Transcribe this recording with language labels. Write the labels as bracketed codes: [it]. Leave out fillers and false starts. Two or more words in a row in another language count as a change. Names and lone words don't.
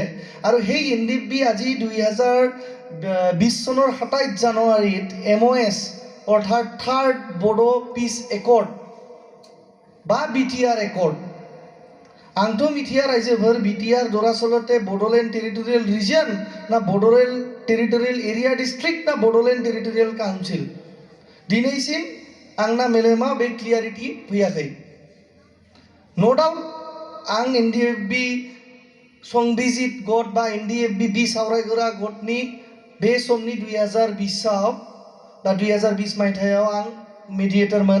[as] আৰু সেই NDFB আজি 2020 চনৰ 27 জানুৱাৰীত MOS অৰ্থাৎ [en] third Bodo peace accord [as] বা BTR একৰ্ড, আংটো মিথিয়া ৰাইজেভৰ BTR দৰাচলতে বড়োলেণ্ড টেৰিটৰিয়েল ৰিজন না বড়োলেণ্ড টেৰিটৰিয়েল এৰিয়া ডিষ্ট্ৰিক্ট না বড়োলেণ্ড টেৰিটৰিয়েল কাউন্সিल [brx] दिनैसिम आंना मेलेमा बे क्लियारिटी फैयाखै। [en] no doubt [brx] आं NDFB संबिजित गट बा NDFB बि सावरायग्रा गटनि बे समनि 2020 बा 2020 मायथाइयाव आं मेडिएटरमोन।